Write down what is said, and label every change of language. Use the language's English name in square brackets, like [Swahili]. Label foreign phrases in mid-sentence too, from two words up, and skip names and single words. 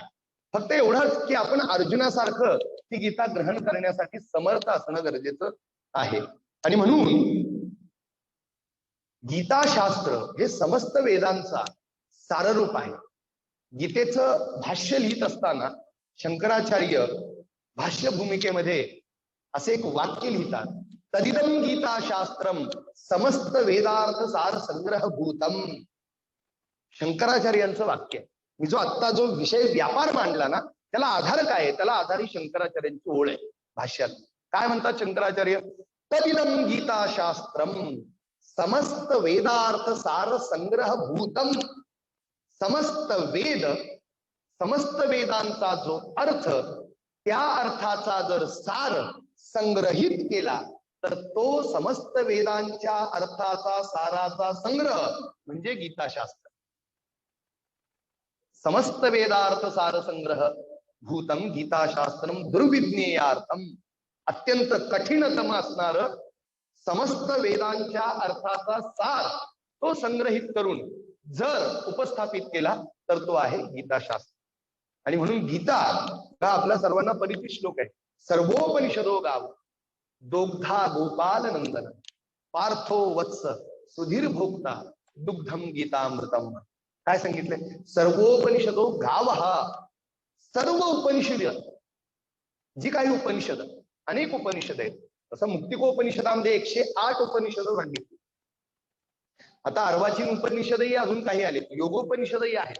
[Marathi] फक्त एवढंच की आपण अर्जुनासारखं ही गीता ग्रहण करण्यासाठी समर्थ असणं गरजेचं आहे. आणि म्हणून गीताशास्त्र हे समस्त वेदांचा साररूप आहे. गीतेचं भाष्य लिहित असताना शंकराचार्य भाष्य भूमिकेमध्ये असे एक वाक्य लिहितात, [Sanskrit] तदिदं गीताशास्त्रम समस्त वेदार्थ सार संग्रह भूतम. [Marathi] शंकराचार्यांचं वाक्य. मी जो विषय व्यापार मांडला ना त्याला आधार काय आहे? त्याला आधार ही शंकराचार्यांची ओळ आहे भाष्यात. काय म्हणतात शंकराचार्य? [Sanskrit] तदिदं गीताशास्त्रम समस्त वेदार्थ सार संग्रह भूतम. [Marathi] समस्त वेद, समस्त वेदांचा जो अर्थ, त्या अर्थाचा जर सार संग्रहित केला तर तो समस्त वेदांच्या अर्थाचा साराचा संग्रह म्हणजे गीताशास्त्र. [Sanskrit] समस्त वेदार्थ सार संग्रह भूतम गीताशास्त्रम दुर्विज्ञेयार्थम. [Marathi] अत्यंत कठीणतम असणार समस्त वेदांच्या अर्थाचा सार तो संग्रहित करून जर उपस्थापित केला तर तो आहे गीताशास्त्र. आणि म्हणून गीता हा आपल्या सर्वांना परिचित श्लोक आहे. [Sanskrit] सर्वोपनिषदो गाव दोग्धा गोपाल नंदन पार्थो वत्स सुधीर भोक्ता दुग्धम गीतामृतम. [Marathi] काय सांगितलंय? [Sanskrit] सर्वोपनिषदो गाव. [Marathi] हा सर्व उपनिषद, जी काही उपनिषद, अनेक उपनिषद आहेत. तसं मुक्तिकोपनिषदामध्ये 108 उपनिषद सांगितली. आता अर्वाचीन उपनिषदही अजून काही आले, योगोपनिषदही आहेत.